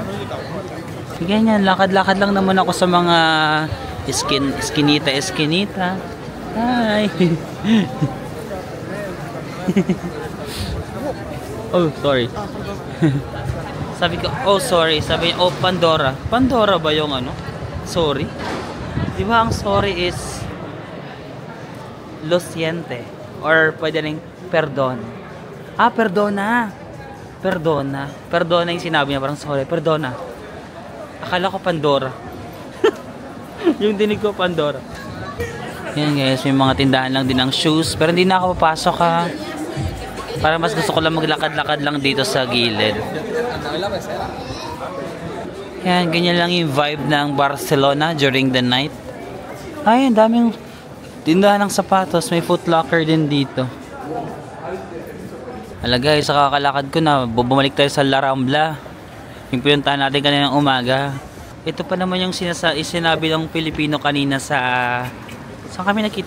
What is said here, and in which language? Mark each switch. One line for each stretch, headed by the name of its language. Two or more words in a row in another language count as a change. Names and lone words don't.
Filipino: Ganyan, lakad-lakad lang naman ako sa mga eskinita.
English: Hi! Oh, sorry.
Filipino: Sabi ko, sorry. Sabi niya, Pandora. Pandora ba yung sorry? Di ba ang sorry is
Spanish: lo siente?
Filipino: Or pwede rin perdon. Perdona. Perdona yung sinabi niya, parang sorry. Perdona. Akala ko Pandora. Yung dinig ko, Pandora. Yan guys, may mga tindahan lang din ng shoes. Pero hindi na ako papasok Para mas gusto ko lang maglakad-lakad lang dito sa gilid. Yan, ganyan lang yung vibe ng Barcelona
English: during the night.
Filipino: Ang daming tindahan ng sapatos. May Foot Locker din dito. Guys, sa kakalakad ko na, bumalik tayo sa La Rambla. Yung pinuntahan natin kanina ng umaga. Ito pa naman yung sinabi ng Pilipino kanina saan kami nakita?